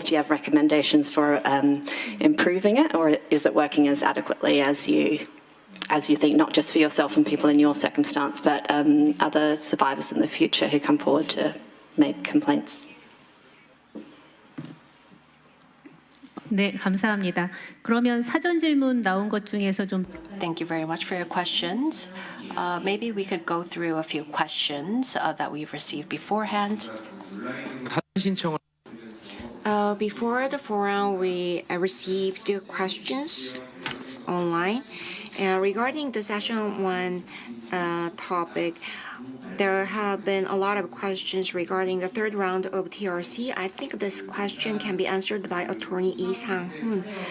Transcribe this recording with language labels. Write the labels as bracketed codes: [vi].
[en] Do you have recommendations for improving it, or is it working as adequately as you think, not just for yourself and people in your circumstance, but other survivors in the future who come forward to make complaints? [ko] 네, 감사합니다. 그러면 사전 질문 나온 것 중에서 좀 [en] Thank you very much for your questions. Maybe we could go through a few questions that we've received beforehand. [ko] 사전 신청을 [en] Before the forum, we received the questions online. And regarding the session 1 topic, there have been a lot of questions regarding the third round of TRC. I think this question can be answered by Attorney Lee Sang-hoon.